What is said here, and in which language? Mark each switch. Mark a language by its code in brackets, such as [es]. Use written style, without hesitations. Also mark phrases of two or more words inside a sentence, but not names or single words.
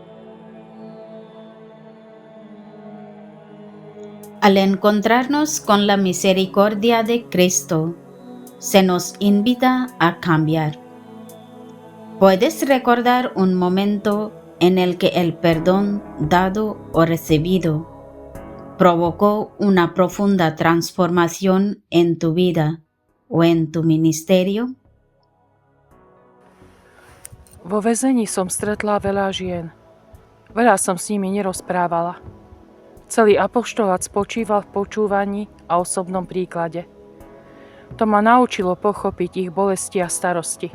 [es] Al encontrarnos con la misericordia de Cristo, se nos invita a cambiar. ¿Puedes recordar un momento en el que el perdón dado o recibido provocó una profunda transformación en tu vida o en tu ministerio? [sk] Vo väzení som stretla veľa žien. Veľa som s nimi nerozprávala. Celý apoštolát spočíval v počúvaní a osobnom príklade. To ma naučilo pochopiť ich bolesti a starosti.